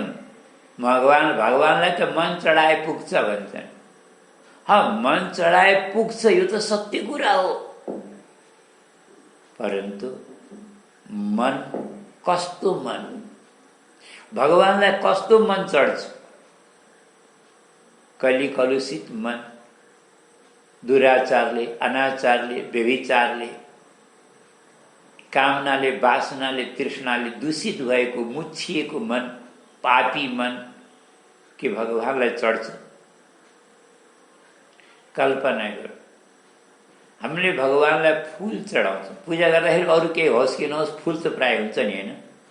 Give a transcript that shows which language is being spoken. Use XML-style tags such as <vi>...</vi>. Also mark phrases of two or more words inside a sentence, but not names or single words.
<ne>भगवानलाई त मन चढाए पुग्छ भन्छन्। मन चढाए पुग्छ, यो त सत्य कुरा हो। परन्तु मन, कस्तो मन? भगवानलाई कस्तो मन चढ्छ? कली कलुषित मन, दुराचारले, अनाचारले, व्यभिचारले, कामनाले, वासनाले, तृष्णाले दूषित भएको, मुछिएको मन, पापी मन के भगवानलाई चढ्छ? कल्पना गर, हामीले भगवानलाई फूल चढाउँछौँ। पूजा गर्दाखेरि अरू केही होस् कि नहोस्, फूल त प्राय हुन्छ नि, होइन?</ne>